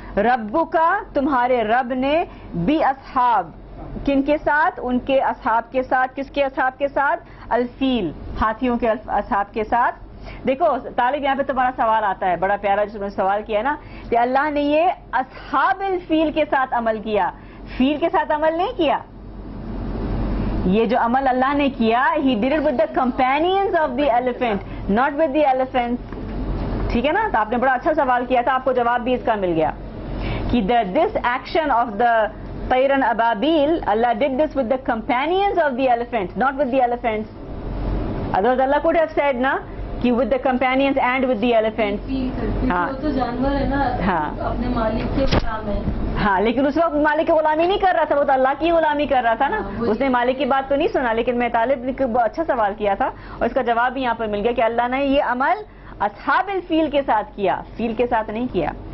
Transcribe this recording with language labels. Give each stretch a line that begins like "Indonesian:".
Urdu: ربک تمہارے رب نے، بی اصحاب کن کے ساتھ، ان کے اصحاب کے ساتھ. کس کے اصحاب کے ساتھ؟ الفیل، ہاتھیوں کے اصحاب کے ساتھ. دیکھو طالب یہاں پہ تمہارا سوال آتا ہے بڑا پیارا، جس نے سوال کیا ہے نا کہ اللہ نے یہ اصحاب الفیل کے ساتھ عمل کیا، فیل کے ساتھ عمل نہیں کیا. یہ جو عمل اللہ نے کیا،
English: he did it with the companions of the elephant, not with the elephants.
Urdu: ٹھیک ہے نا؟ تو آپ نے بڑا اچھا سوال کیا تھا، آپ کو جواب بھی اس کا مل گیا کہ
English: this action of the
Urdu: طیرن Ababeel,
English: Allah did this with the companions of the elephant, not with the elephants. Otherwise Allah could have said na کہ with the companions and with the elephants.
Urdu: ہاں تو جانور ہے نا، اپنے مالک کے غلام ہے. ہاں لیکن اس وقت مالک کی غلامی نہیں کر رہا تھا، وہ تو اللہ کی غلامی کر رہا تھا نا. اس نے مالک کی بات تو نہیں سنا، لیکن میں طالب نے بہت اچھا سوال کیا تھا اور اس کا جواب بھی یہاں پر مل گیا کہ اللہ نے یہ عمل اصحاب الفیل کے ساتھ کیا، فیل کے ساتھ نہیں کیا.